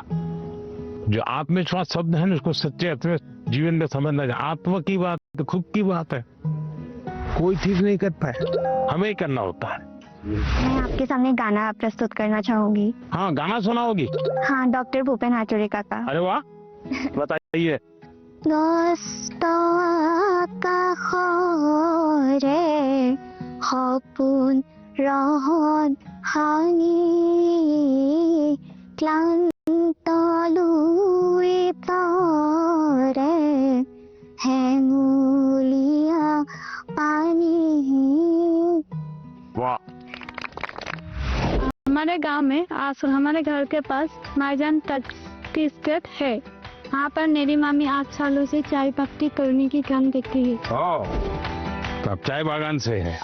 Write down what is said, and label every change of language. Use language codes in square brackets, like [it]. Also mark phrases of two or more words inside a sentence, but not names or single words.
[hi] जो आत्मविश्वास शब्द है ना उसको सच्चे अर्थ में जीवन में समझना चाहिए। आत्मा की बात तो खुद की बात है, कोई ठीक नहीं करता है, हमें ही करना होता है। मैं आपके सामने गाना प्रस्तुत करना चाहूंगी। हाँ गाना सुनाओगी? हाँ, डॉक्टर भूपेन हाजरिका का। अरे वाह, बताइए। [as] সপোন ৰহন হানি ক্লান্ত লুই তৰে হেঙুলীয়া পানী। [hi] वाह, हमारे गांव में हमारे घर के पास माईजान तट की स्थित है। वहाँ पर मेरी मामी 8 सालों से चाय पत्ती करने की काम करती है। तो आप चाय बागान से है?